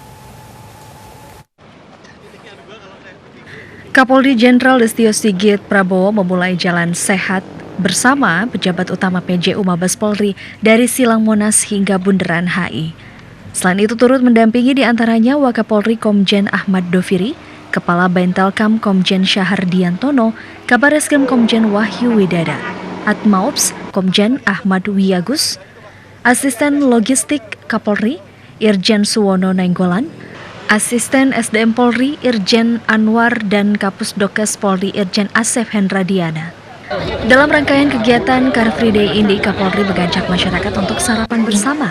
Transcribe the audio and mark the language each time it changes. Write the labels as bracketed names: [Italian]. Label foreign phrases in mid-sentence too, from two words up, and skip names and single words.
[Indonesian] Kapolri Jenderal Listio Sigit Prabowo memulai jalan sehat bersama pejabat utama PJU Mabes Polri dari Silang Monas hingga Bundaran HI. Selain itu turut mendampingi diantaranya Wakapolri Komjen Ahmad Doviri, Kepala Baintelkam Komjen Syahardiantono, Kabar Eskrim Komjen Wahyu Widada, Atmaops Komjen Ahmad Wiyagus, Asisten Logistik Kapolri Irjen Suwono Nainggolan, Asisten SDM Polri Irjen Anwar dan Kapusdokes Polri Irjen Asef Hendradiana. Dalam rangkaian kegiatan [English] Car Free Day [Indonesian] ini, Kapolri mengajak masyarakat untuk sarapan bersama.